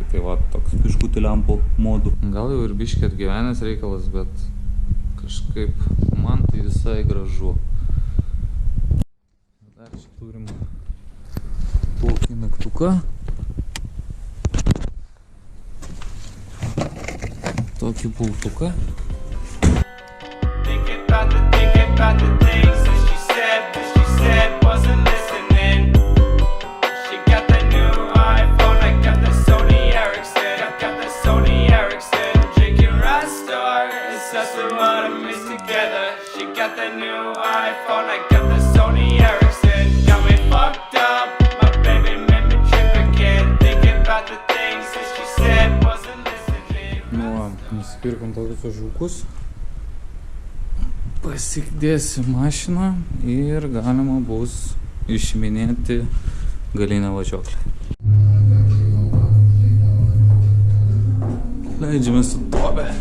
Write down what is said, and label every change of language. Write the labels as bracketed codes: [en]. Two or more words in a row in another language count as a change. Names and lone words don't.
[lt] Tai va, toks biškutį lempų modų. Gal jau ir biškį atgyvenęs reikalas, bet kažkaip man tai visai gražu. Dar čia turim tokį mygtuką. Tokį pultuką. [en] Thinking about the things that she said wasn't listening. She got the new iPhone, I got the Sony Ericsson. Got the Sony Ericsson. Drinking Rastar, it's us and what I miss together. She got the new iPhone, I got the Sony Ericsson. Got me fucked up, my baby made me trip again. Thinking about the things that she said wasn't listening. [lt] Nu va, nusipirkom tokius ožiukus. Pasikdėsiu mašiną ir galima bus išiminėti galinę važiuoklę. Leidžiamės į duobę.